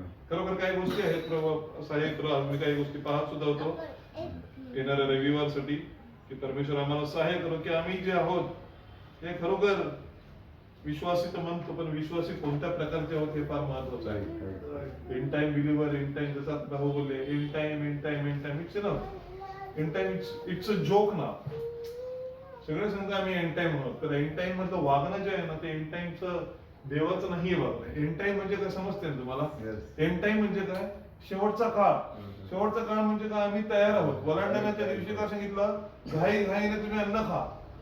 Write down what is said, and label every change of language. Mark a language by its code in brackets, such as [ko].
[mr] खरोखर काही गोष्टी आहेत साहेब, आम्ही काही गोष्टी पाहत सुद्धा होतो येणाऱ्या रविवारसाठी की परमेश्वर आम्हाला सहाय्य करो की आम्ही जे आहोत ते खरोखर विश्वासी तर म्हणतो, पण विश्वासी कोणत्या प्रकारचे आहोत हे फार महत्वाचं आहे. [en] end time believer, end time [mr] जसा भाऊ बोलले, [en] End time it's enough. End time it's a joke ना. [mr] सगळे सांगतात आम्ही एंड टाइम आहोत, तर एंड टाइम मधलं वागणं जे आहे ना ते एंड टाइमचं देवाचं नाहीये वागणं. एंड टाइम म्हणजे काय समजते ना तुम्हाला? एंड टाइम म्हणजे काय? शेवटचा काळ. शेवटचा काळ म्हणजे काय? आम्ही तयार आहोत. वलांडण्याच्या दिवशी काय सांगितलं? घाईने तुम्ही अन्न खा.